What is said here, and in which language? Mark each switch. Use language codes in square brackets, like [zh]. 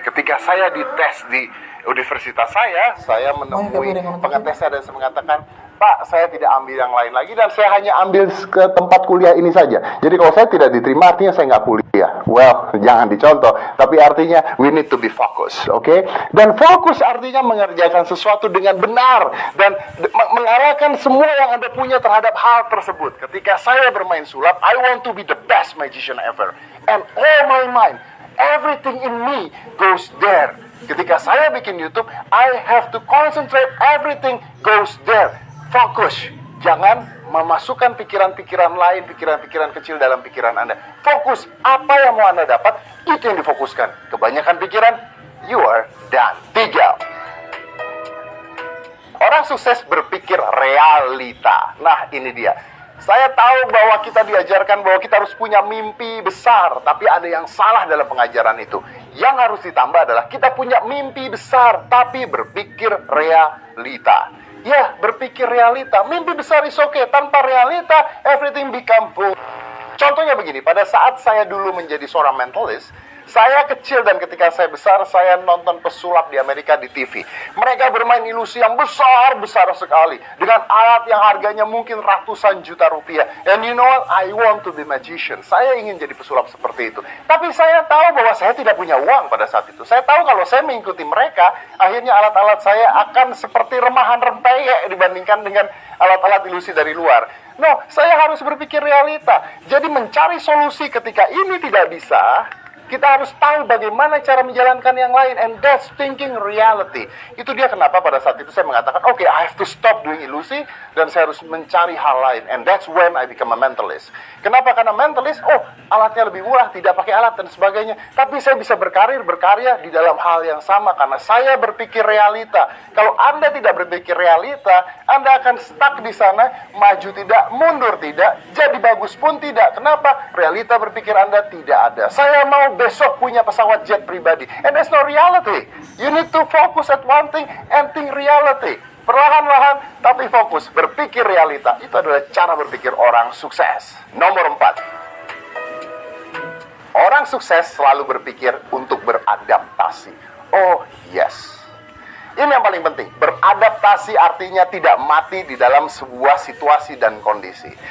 [id] Ketika saya dites di universitas saya menemui pengetesnya dan saya mengatakan, Pak, saya tidak ambil yang lain lagi dan saya hanya ambil ke tempat kuliah ini saja. Jadi kalau saya tidak diterima, artinya saya nggak kuliah. Well, jangan dicontoh, tapi artinya [en] we need to be focused, okay? [id] Dan fokus artinya mengerjakan sesuatu dengan benar dan mengarahkan semua yang Anda punya terhadap hal tersebut. Ketika saya bermain sulap, [en] I want to be the best magician ever. And all my mind, everything in me goes there. [id] Ketika saya bikin YouTube, [en] I have to concentrate, everything goes there. [id] Fokus, jangan memasukkan pikiran-pikiran lain, pikiran-pikiran kecil dalam pikiran Anda. Fokus, apa yang mau Anda dapat, itu yang difokuskan. Kebanyakan pikiran, [en] you are done. 3. [id] Orang sukses berpikir realita. Nah, ini dia. Saya tahu bahwa kita diajarkan bahwa kita harus punya mimpi besar, tapi ada yang salah dalam pengajaran itu. Yang harus ditambah adalah kita punya mimpi besar, tapi berpikir realita. Ya, berpikir realita. Mimpi besar [en] is okay. [id] Tanpa realita, [en] everything become bull. [id] Contohnya begini, pada saat saya dulu menjadi seorang mentalist, saya kecil dan ketika saya besar, saya nonton pesulap di Amerika di TV. Mereka bermain ilusi yang besar-besar sekali. Dengan alat yang harganya mungkin ratusan juta rupiah. [en] And you know what? I want to be magician. [id] Saya ingin jadi pesulap seperti itu. Tapi saya tahu bahwa saya tidak punya uang pada saat itu. Saya tahu kalau saya mengikuti mereka, akhirnya alat-alat saya akan seperti remahan rempeyek dibandingkan dengan alat-alat ilusi dari luar. No, saya harus berpikir realita. Jadi mencari solusi ketika ini tidak bisa, kita harus tahu bagaimana cara menjalankan yang lain. [en] And that's thinking reality. [id] Itu dia kenapa pada saat itu saya mengatakan, [en] okay, I have to stop doing [id] ilusi dan saya harus mencari hal lain. [en] And that's when I become a mentalist. [id] Kenapa? Karena mentalist, alatnya lebih murah, tidak pakai alat dan sebagainya. Tapi saya bisa berkarya di dalam hal yang sama karena saya berpikir realita. Kalau Anda tidak berpikir realita, Anda akan stuck di sana, maju tidak, mundur tidak, jadi bagus pun tidak. Kenapa? Realita berpikir Anda tidak ada. Saya mau besok punya pesawat jet pribadi. [en] And that's not reality. You need to focus at one thing and think reality. [id] Perlahan-lahan tapi fokus, berpikir realita. Itu adalah cara berpikir orang sukses. Nomor 4. Orang sukses selalu berpikir untuk beradaptasi. [en] Oh yes. [id] Ini yang paling penting. Beradaptasi artinya tidak mati di dalam sebuah situasi dan kondisi.